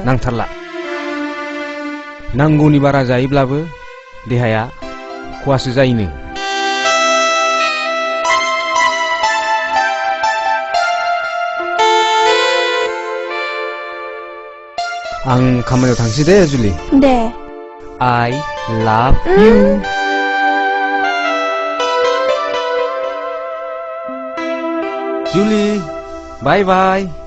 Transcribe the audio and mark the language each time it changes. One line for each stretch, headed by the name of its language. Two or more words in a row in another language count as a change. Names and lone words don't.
Bodo: नांथारला नांगौनि बारा जायोब्लाबो देहाया खहासो जायोनो आं खामानियाव थांसै दे जुलि दे
English: I love you जुलि बाय बाय